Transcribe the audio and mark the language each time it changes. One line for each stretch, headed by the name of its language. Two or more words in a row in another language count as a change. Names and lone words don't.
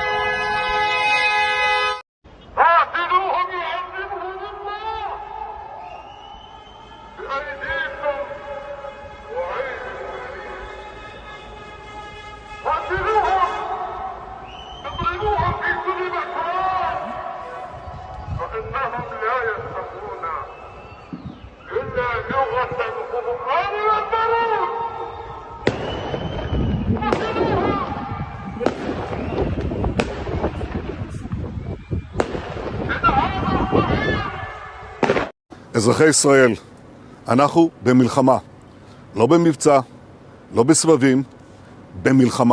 Arabic: قاتلوهم يعذبهم الله بأيديكم وأيديهم، قاتلوهم اضربوهم في كل مكان فإنهم لا يفهمون إلا لغة القرآن والبارود.
Hebrew: אזרחי ישראל, אנחנו במלחמה, לא במבצע, לא בסבבים, במלחמה.